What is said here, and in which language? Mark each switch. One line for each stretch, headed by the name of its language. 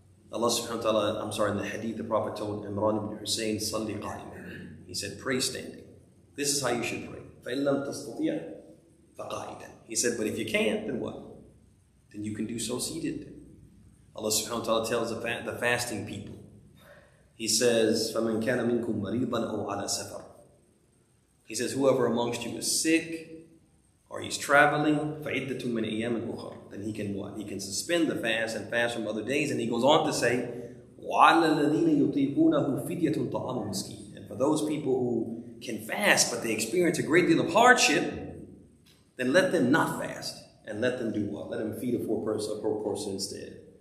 English: Allah subhanahu wa ta'ala, in the hadith, the Prophet told Imran ibn Hussein,
Arabic: Salli qa'iman.
English: He said, pray standing. This is how you should pray.
Arabic: فَإِن لَمْ تَسْتَطِيعْ فَقَائِدًا.
English: He said, but if you can't, then what? Then you can do so seated. Allah subhanahu wa ta'ala tells the fasting people. He says,
Arabic: فَمَنْ كَانَ مِنْكُمْ مَرِيضًا أَوْ عَلَى سَفَرٍ.
English: He says, whoever amongst you is sick, or he's traveling,
Arabic: فَعِدَّةٌ مِنْ أَيَّامٍ أُخَرٍ.
English: Then he can what? He can suspend the fast and fast from other days. And he goes on to say,
Arabic: وَعَلَى الَّذِينَ يُطِيقُونَهُ فِدْيَةٌ طَعَامُ مِسْكِينٍ.
English: And for those people who can fast, but they experience a great deal of hardship, then let them not fast. And let them do what? Let them feed a poor person instead.